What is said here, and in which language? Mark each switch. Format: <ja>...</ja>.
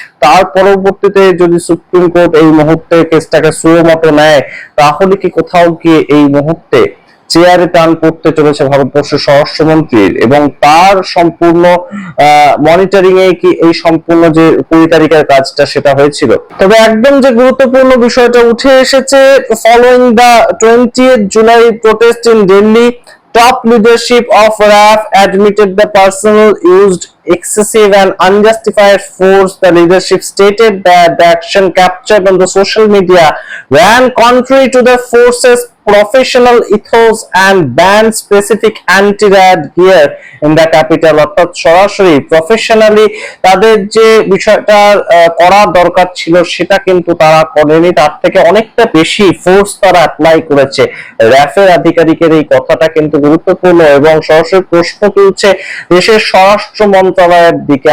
<bn>তার পরবর্তীতে যদি সুপ্রিম কোর্ট এই মুহূর্তে কেসটাকে সুও মতো নেয়, তাহলে কি কোথাও গিয়ে এই মুহূর্তে চেয়ারে টান পড়তে চলেছে ভারতবর্ষের স্বরাষ্ট্রমন্ত্রীর, এবং তার সম্পূর্ণ মনিটরিং এ কি এই সম্পূর্ণ যে 20 তারিখের কাজটা সেটা হয়েছিল। তবে একদম যে গুরুত্বপূর্ণ বিষয়টা উঠে এসেছে,</bn> <en>Following the 20th July protest in Delhi, top leadership of RAF admitted the personnel used excessive and unjustified force. The leadership stated that the action captured on the social media ran contrary to the force's professional ethos and banned specific anti-riot gear in the capital।</en> <bn>অর্থাৎ সরাসরি professionally তাদের যে বিষয়টা করার দরকার ছিল সেটা কিন্তু তারা করেনি, তার থেকে অনেকটা বেশি ফোর্স তারা অ্যাপ্লাই করেছে। র্যাফের আধিকারিকের এই কথাটা কিন্তু গুরুত্বপূর্ণ, এবং সরাসরি প্রশ্ন তুলছে দেশের স্বরাষ্ট্র মন্ত্রণালয়ের দিকে।</bn>